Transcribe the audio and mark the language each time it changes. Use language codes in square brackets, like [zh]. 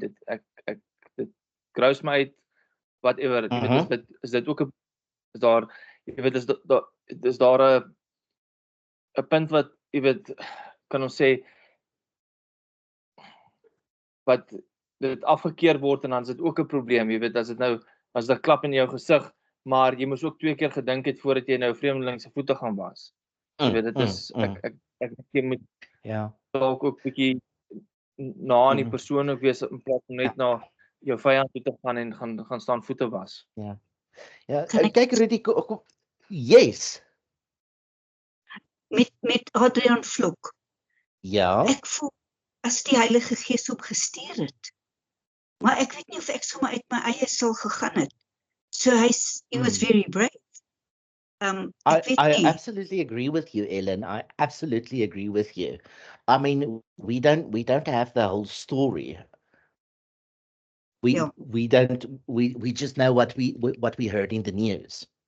[af] Dit grous my uit, whatever. Jy weet, is dit ook is daar, jy weet, is daar 'n punt wat, jy weet, kan ons sê wat dit afgekeer word en dan is dit ook 'n probleem, jy weet, as dit 'n klap in jou gesig, maar jy moes ook 2 keer gedink het voordat jy nou vreemdeling se voete gaan was. Jy weet, dit is ek dink jy moet dalk ook 'n bietjie na aan die persoon ook wees in plaas van net na jou vyand toe te gaan en gaan staan voete was. Ja, kyk Rudy, yes. Met Adrian Vlok. Ja. Ek voel as die Heilige Gees op gestuur het. Maar ek weet nie of ek sommer uit my eie sal gegaan het. [en] So he was very brave. I absolutely agree with you, Ellen. I absolutely agree with you. I mean, we don't have the whole story. We just know what we heard in the news.